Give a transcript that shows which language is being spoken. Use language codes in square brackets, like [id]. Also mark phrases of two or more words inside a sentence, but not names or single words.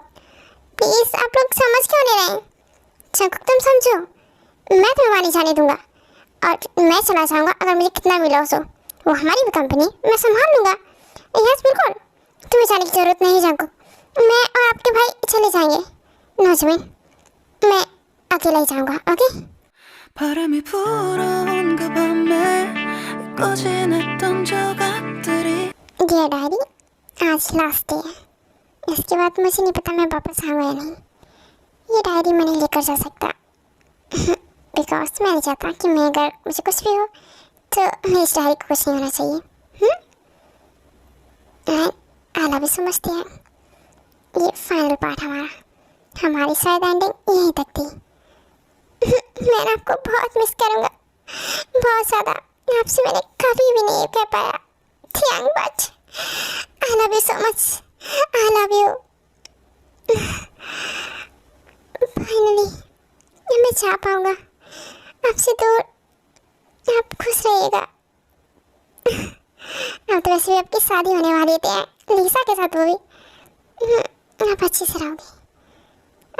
[hi] प्लीज़ आप लोग समझ क्यों नहीं रहे? चंगो तुम समझो, मैं तुम्हें वहाँ नहीं जाने दूँगा और मैं चला जाऊँगा अगर मुझे कितना भी लॉस हो। वो हमारी भी कंपनी, मैं संभाल लूँगा। यस बिल्कुल, तुम्हें जाने की ज़रूरत नहीं चंगो। मैं और आपके भाई चले जाएंगे। नौजवान, मैं अकेला ही जाऊंगा, ओके? [ko] 바람이 불어온 그 밤에 꺼지냈던 조각들이 [en] dear diary, [hi] आज [en] last day [hi] है। इसके बाद मुझे नहीं पता मैं वापस आऊँगा या नहीं। ये डायरी मैं नहीं लेकर जा सकता बिकॉज मैं नहीं चाहता कि मैं अगर मुझे कुछ भी हो तो मेरी इस डायरी को कुछ नहीं होना चाहिए। [en] I love you so much dear. [hi] ये [en] final part [hi] हमारी शायद एंडिंग यहीं तक थी। मैं आपको बहुत मिस करूँगा, बहुत ज़्यादा। आपसे मैंने कभी भी नहीं कह पाया थियांग, [en] But I love you so much, I love you. [hi] फाइनली मैं जा पाऊँगा आपसे दूर। आप खुश रहिएगा। अब तो वैसे भी आपकी शादी होने वाली थी लीसा के साथ, वो भी। आप अच्छे से रहोगे।